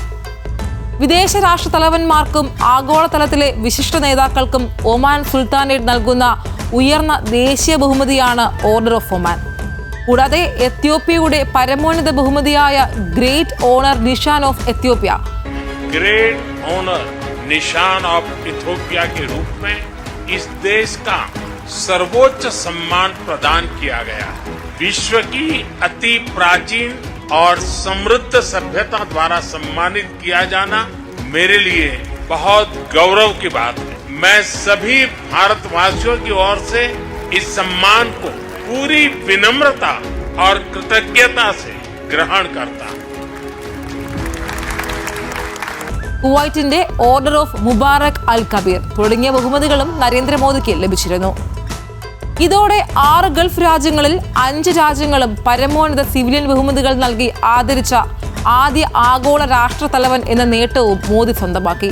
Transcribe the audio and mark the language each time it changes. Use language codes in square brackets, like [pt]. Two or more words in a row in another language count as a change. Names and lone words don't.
[ml] വിദേശ രാഷ്ട്ര തലവന്മാർക്കും ആഗോളതലത്തിലെ വിശിഷ്ട നേതാക്കൾക്കും ഒമാൻ സുൽത്താനേറ്റ് നൽകുന്ന ഉയർന്ന ദേശീയ ബഹുമതിയാണ് ഓർഡർ ഓഫ് ഒമാൻ. കൂടാതെ എത്യോപ്യയുടെ പരമോന്നത ബഹുമതിയായ ഗ്രേറ്റ് ഓണർ നിഷാൻ ഓഫ് എത്യോപ്യ [hi] के रूप में इस देश का सर्वोच्च सम्मान प्रदान किया गया है. विश्व की अति प्राचीन और समृद्ध सभ्यता द्वारा सम्मानित किया जाना मेरे लिए बहुत गौरव की बात है. मैं सभी भारतवासियों की ओर से इस सम्मान को पूरी विनम्रता और कृतज्ञता से ग्रहण करता हूं. [ml] കുവൈറ്റിന്റെ ഓർഡർ ഓഫ് മുബാറക് അൽ കബീർ തുടങ്ങിയ ബഹുമതികളും നരേന്ദ്രമോദിക്ക് ലഭിച്ചിരുന്നു. ഇതോടെ 6 ഗൾഫ് രാജ്യങ്ങളിൽ 5 രാജ്യങ്ങളും പരമോന്നത സിവിലിയൻ ബഹുമതികൾ നൽകി ആദരിച്ച ആദ്യ ആഗോള രാഷ്ട്ര തലവൻ എന്ന നേട്ടവും മോദി സ്വന്തമാക്കി.